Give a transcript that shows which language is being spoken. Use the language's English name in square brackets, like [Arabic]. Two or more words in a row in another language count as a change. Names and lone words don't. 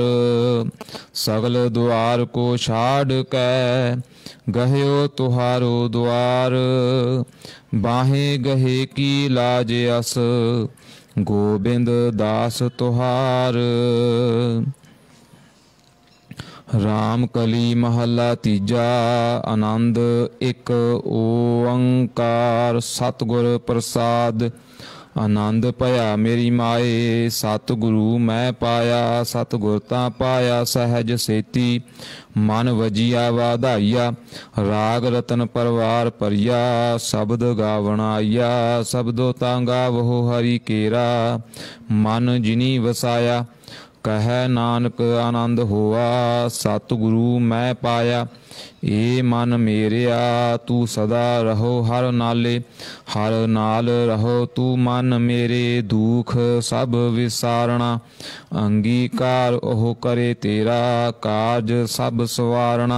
[Braj] सगल द्वार को छाड़ कै, गह्यो तुहारो द्वार। बाहें गहे की लाज अस, गोविंद दास तुहार। [Punjabi] ਰਾਮ ਕਲੀ ਮਹਲਾ ਤੀਜਾ, ਆਨੰਦ ਏਕ ਓਂਕਾਰ। ਸਤਗੁਰ ਪ੍ਰਸਾਦ ਆਨੰਦ ਪਇਆ ਮੇਰੀ ਮਾਏ, ਸਤਗੁਰੂ ਮੈਂ ਪਾਇਆ। ਸਤਗੁਰ ਤਾ ਪਾਇਆ ਸਹਜ ਸੇਤੀ, ਮਨ ਵਜੀਆ ਵਾਧਾਈਆ। ਰਾਗ ਰਤਨ ਪਰਵਾਰ ਪਰੀਆ, ਸ਼ਬਦ ਗਾਵਣ ਆਇਆ। ਸ਼ਬਦੋ ਤਾ ਗਾਵਹੋ ਹਰਿ ਕੇਰਾ, ਮਨ ਜਿਨੀ ਵਸਾਇਆ। ਕਹ ਨਾਨਕ ਆਨੰਦ ਹੋਆ ਸਤਗੁਰੂ ਮੈਂ ਪਾਇਆ। ਏ ਮਨ ਮੇਰਿਆ ਤੂ ਸਦਾ ਰਹੋ ਹਰ ਨਾਲੇ, ਹਰ ਨਾਲ ਰਹੋ ਤੂ ਮਨ ਮੇਰੇ ਦੁਖ ਸਬ ਵਿਸਾਰਨਾ। ਅੰਗੀਕਾਰ ਓਹ ਕਰੇ ਤੇਰਾ ਕਾਜ ਸਬ ਸਵਾਰਨਾ।